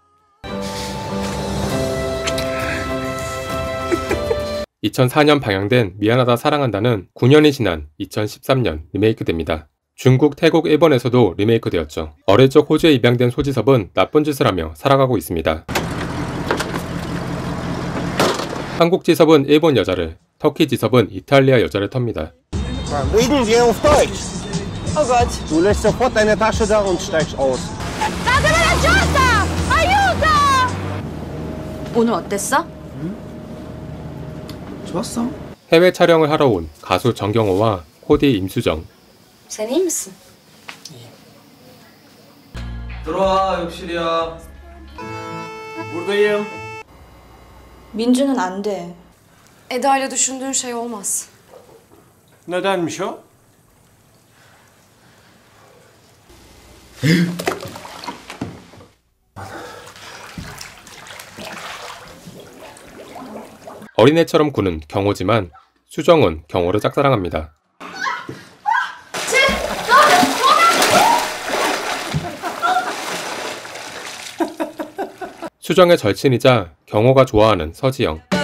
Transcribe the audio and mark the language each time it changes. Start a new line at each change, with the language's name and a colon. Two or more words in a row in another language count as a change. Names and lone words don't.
Korean: (2004년) 방영된 미안하다 사랑한다는 9년이 지난 2013년 리메이크됩니다. 중국, 태국, 일본에서도 리메이크되었죠. 어릴 적 호주에 입양된 소지섭은 나쁜 짓을 하며 살아가고 있습니다. 한국 지섭은 일본 여자를, 터키 지섭은 이탈리아 여자를 텁니다.
German: Oh Gott. Du lässt sofort deine Tasche da und steigst aus.
Korean: 오늘 어땠어? 좋았어. 해외 촬영을 하러 온 가수 정경호와 코디 임수정.
Turkish: Sen iyi misin?
Korean: 들어와, 욕실이야.
Turkish: Buradayım.
Korean: 민주는 안 돼.
Turkish: Eda ile düşündüğün şey olmaz. Nedenmiş o?
Korean: 어린애처럼 구는 경호지만 수정은 경호를 짝사랑합니다. 수정의 절친이자 경호가 좋아하는 서지영.